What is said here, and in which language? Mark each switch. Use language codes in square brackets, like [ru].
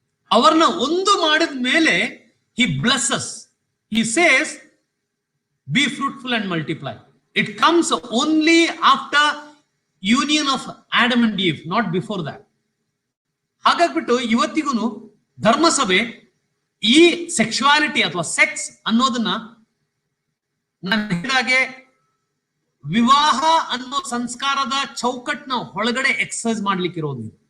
[kn] ಅವರನ್ನ ಒಂದು ಮಾಡಿದ ಮೇಲೆ [en] he blesses. He says, be fruitful and multiply. It comes only after union of Adam and Eve, not before that. [kn] ಹಾಗಾಗ್ಬಿಟ್ಟು ಇವತ್ತಿಗೂ ಧರ್ಮಸಭೆ ಈ ಸೆಕ್ಸುವಾಲಿಟಿ ಅಥವಾ ಸೆಕ್ಸ್ ಅನ್ನೋದನ್ನ ನಾನು ಹೇಳಿದಾಗೆ ವಿವಾಹ ಅನ್ನೋ ಸಂಸ್ಕಾರದ ಚೌಕಟ್ನ ಒಳಗಡೆ ಎಕ್ಸರ್ಸೈಸ್ ಮಾಡ್ಲಿಕ್ಕೆ ಇರೋದು.